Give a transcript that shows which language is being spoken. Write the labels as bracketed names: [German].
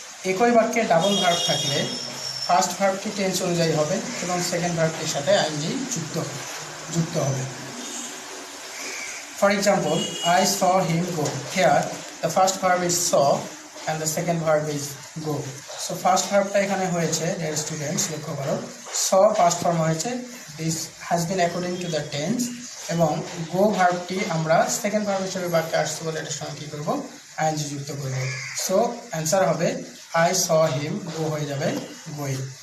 [Bangla] একই বাক্যে double verb থাকলে ফার্স্ট ভার্বটি টেন্স অনুযায়ী হবে এবং সেকেন্ড ভার্বটির সাথে আইএনজি যুক্ত হবে। [English] For example, I saw him go. Here the first verb is saw and the second verb is go. [Bangla] So first ভার্বটা এখানে হয়েছে [English] dear students, [Bangla] লক্ষ্য করো, saw ফার্স্ট ফর্ম হয়েছে, [English] this has been according to the tense, [Bangla] এবং গো ভার্বটি আমরা second verb হিসেবে বাক্যে আসছে বলে এটার সঙ্গে কী করবো, আইএনজি যুক্ত করব। সো অ্যান্সার হবে [English] I saw him, [Bangla] গো হয়ে যাবে গোয়িং।